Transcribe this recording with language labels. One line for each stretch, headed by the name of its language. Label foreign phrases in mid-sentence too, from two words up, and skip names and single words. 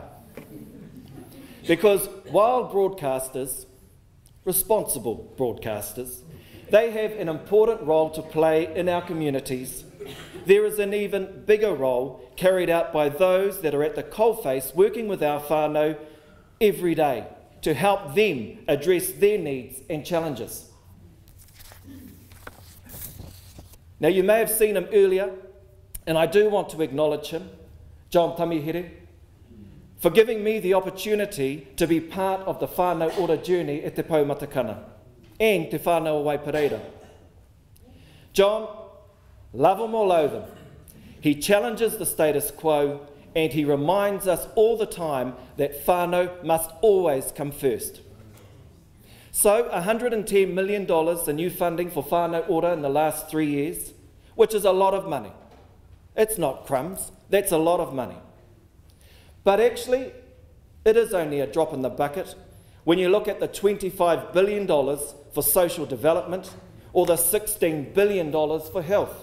English: Because while broadcasters, responsible broadcasters, they have an important role to play in our communities, there is an even bigger role carried out by those that are at the coalface working with our whānau every day to help them address their needs and challenges. Now, you may have seen him earlier, and I do want to acknowledge him, John Tamihere, for giving me the opportunity to be part of the whānau ora journey at Te Paumatakana and Te Whānau Waipareira. John, love him or loathe him, he challenges the status quo and he reminds us all the time that whānau must always come first. So $110 million in new funding for whānau ora in the last 3 years, which is a lot of money. It's not crumbs, that's a lot of money. But actually, it is only a drop in the bucket when you look at the $25 billion for social development or the $16 billion for health.